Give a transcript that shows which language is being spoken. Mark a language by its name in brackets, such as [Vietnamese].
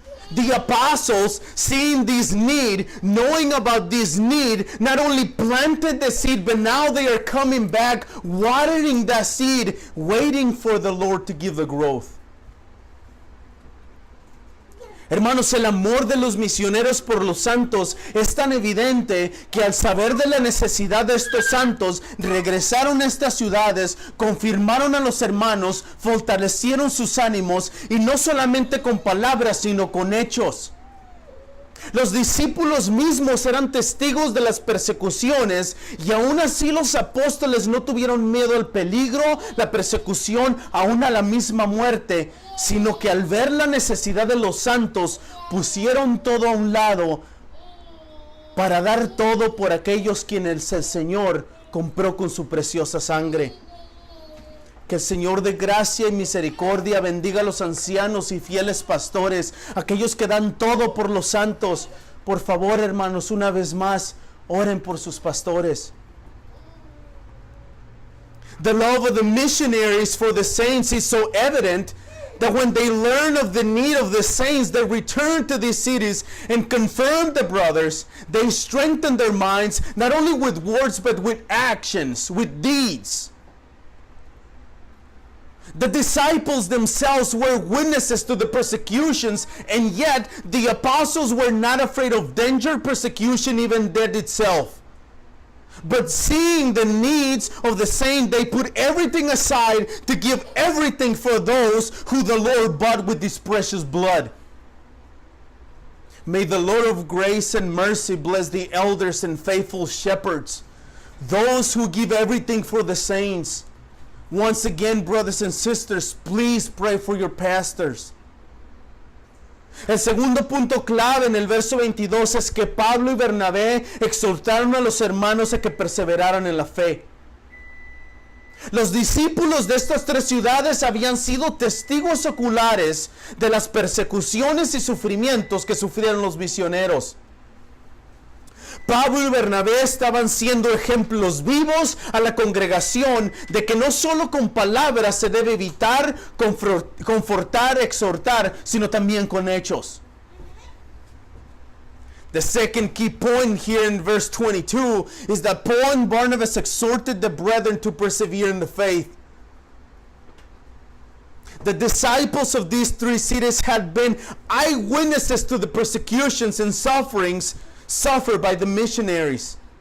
[English] The apostles, seeing this need, knowing about this need, not only planted the seed, but now they are coming back, watering that seed, waiting for the Lord to give the growth. [Spanish] Hermanos, el amor de los misioneros por los santos es tan evidente que al saber de la necesidad de estos santos, regresaron a estas ciudades, confirmaron a los hermanos, fortalecieron sus ánimos y no solamente con palabras, sino con hechos. Los discípulos mismos eran testigos de las persecuciones y aún así los apóstoles no tuvieron miedo al peligro, la persecución, aún a la misma muerte, sino que al ver la necesidad de los santos pusieron todo a un lado para dar todo por aquellos quienes el Señor compró con su preciosa sangre. Que el Señor de gracia y misericordia bendiga a los ancianos y fieles pastores, aquellos que dan todo por los santos. Por favor, hermanos, una vez más, oren por sus pastores. [English] The love of the missionaries for the saints is so evident that when they learn of the need of the saints, they return to these cities and confirm the brothers. They strengthen their minds, not only with words, but with actions, with deeds. The disciples themselves were witnesses to the persecutions, and yet the apostles were not afraid of danger, persecution, even death itself. But seeing the needs of the saint, they put everything aside to give everything for those who the Lord bought with his precious blood. May the Lord of grace and mercy bless the elders and faithful shepherds, those who give everything for the saints. Once again, brothers and sisters, please pray for your pastors. [Spanish] El segundo punto clave en el verso 22 es que Pablo y Bernabé exhortaron a los hermanos a que perseveraran en la fe. Los discípulos de estas tres ciudades habían sido testigos oculares de las persecuciones y sufrimientos que sufrieron los misioneros. Pablo y Bernabé estaban siendo ejemplos vivos a la congregación de que no solo con palabras se debe evitar, confortar, exhortar, sino también con hechos. [English] The second key point here in verse 22 is that Paul and Barnabas exhorted the brethren to persevere in the faith. The disciples of these three cities had been eyewitnesses to the persecutions and sufferings suffered by the missionaries.